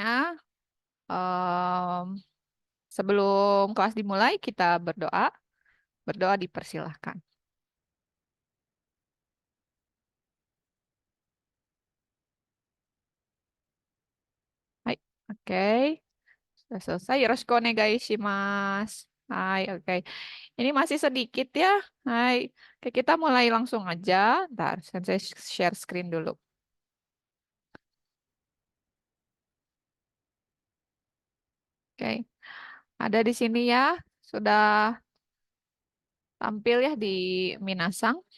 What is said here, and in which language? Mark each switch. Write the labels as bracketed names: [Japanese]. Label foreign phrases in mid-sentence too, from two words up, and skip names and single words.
[Indonesian] Em, Sebelum kelas dimulai, kita berdoa. Berdoa dipersilahkan. Hai, oke. Sudah selesai. [Japanese] よろしくお願いします. [Indonesian] Hai, oke. Ini masih sedikit ya. Hai. Oke, kita mulai langsung aja. Ntar, saya [English] share screen [Indonesian] dulu. Oke. Ada di sini ya. Sudah tampil ya di Minasang.